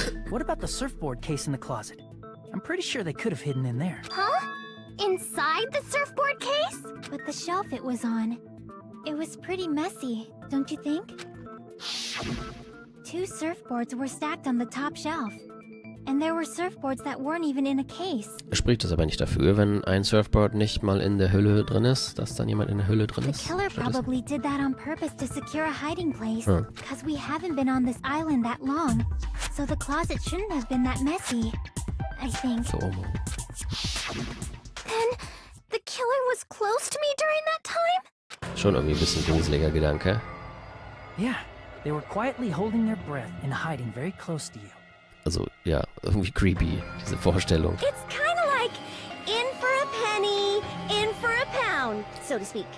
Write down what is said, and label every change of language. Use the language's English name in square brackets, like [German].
[English] What about the surfboard case in the closet? I'm pretty sure they could have hidden in there. Huh? Inside the surfboard case? But the shelf it was on, it was pretty messy, don't you think? Two surfboards were stacked on the top shelf. And there were surfboards that weren't even in a case. [German] Spricht das aber nicht dafür, wenn ein Surfboard nicht mal in der Hülle drin ist, dass dann jemand in der Hülle drin [English] The [German] ist? [English] killer probably did that on purpose to secure a hiding place. Because we haven't been on this island that long. So the closet shouldn't have been that messy, I think. So. Then, the killer was close to me during that time? [German] Schon irgendwie ein bisschen gruseliger Gedanke. [English] Yeah, they were quietly holding their breath and hiding very close to you. [German] Also, ja, irgendwie creepy, diese Vorstellung. [English] It's kind of like in for a penny, in for a pound, so to speak.